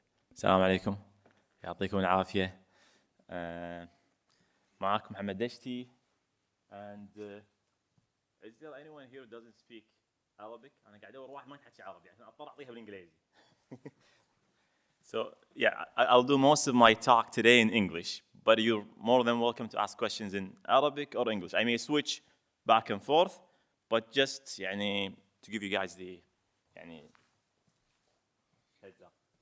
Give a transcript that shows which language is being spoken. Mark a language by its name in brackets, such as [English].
[Arabic] السلام عليكم، يعطيكم العافية. معاكم محمد دشتي. [English] And is there anyone here who doesn't speak Arabic? [Arabic] أنا قاعد أدور واحد ما يتحكي عربي عشان أضطر أعطيها بالإنجليزي. [English] So yeah, I'll do most of my talk today in English, but you're more than welcome to ask questions in Arabic or English. I may switch back and forth, but just يعني to give you guys the يعني heads up.